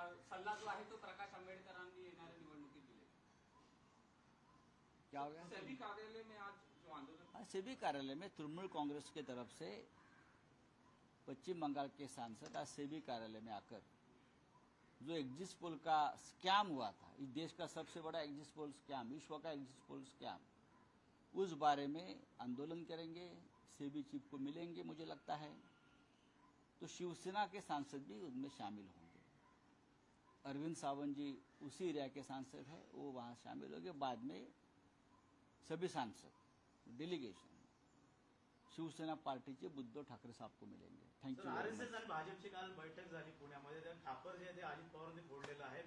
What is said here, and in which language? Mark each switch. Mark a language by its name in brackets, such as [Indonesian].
[Marathi] सल्ला जो आहे तो प्रकाश आंबेडकरांनी येणाऱ्या निवडणुकीत दिले. [Hindi] क्या हो गया? सेबी कार्यालय में आज जो आंदोलन सेबी कार्यालय में तृणमूल कांग्रेस की तरफ से पश्चिम बंगाल के सांसद आज सेबी कार्यालय में आकर जो एग्जिट पोल का स्कैम हुआ था, इस देश का सबसे बड़ा एग्जिट पोल स्कैम, विश्व का एग्जिट पोल स्कैम, उस बारे में आंदोलन करेंगे. सेबी चीफ को मिलेंगे. मुझे लगता है तो शिवसेना के सांसद भी उनमें शामिल होंगे. अरविंद सावंत जी उसी एरिया के सांसद हैं, वो वहाँ शामिल होंगे. बाद में सभी सांसद डेलीगेशन शिवसेना पार्टीचे उद्धव ठाकरे साहब को मिलेंगे. [English] Thank you. [Marathi] आरएसएस आणि भाजपची काल बैठक झाली पुण्यामध्ये. त्या ठाकर जे आहे ते अजित पवारांनी फोडलेलं आहे.